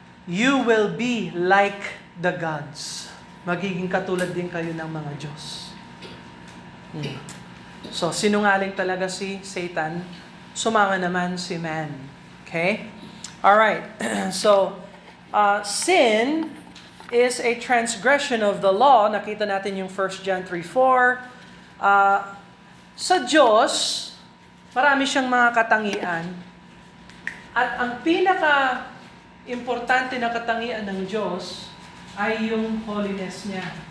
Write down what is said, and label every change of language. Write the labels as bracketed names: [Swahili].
[English] You will be like the gods. [Filipino] Magiging katulad din kayo ng mga Diyos. [English] So, [Filipino] sinungaling talaga si Satan. Sumama naman si man. [English] Okay? Alright. [Filipino] So, sin is a transgression of the law. Nakita natin yung [English] 1 John 3:4. [Filipino] Sa Diyos, marami siyang mga katangian. At ang pinaka-importante na katangian ng Diyos ay yung [English] holiness [Filipino] niya.